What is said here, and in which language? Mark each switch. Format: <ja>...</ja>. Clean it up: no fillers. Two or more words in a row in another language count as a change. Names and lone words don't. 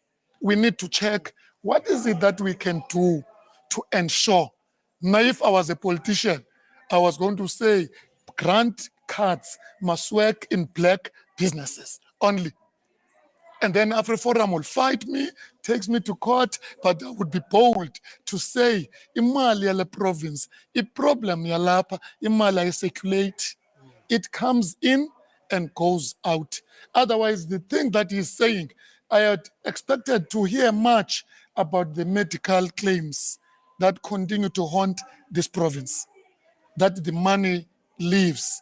<en>We need to check what is it that we can do to ensure. Now, if I was a politician, I was going to say grant cards must work in black businesses only. And then AfriForum will fight me, takes me to court, but I would be bold to say,</en> <zu>imali yale province, problem yalapa, imali circulate.</zu> <en>It comes in and goes out. Otherwise, the thing that he's saying, I had expected to hear much about the medical claims that continue to haunt this province, that the money leaves.</en>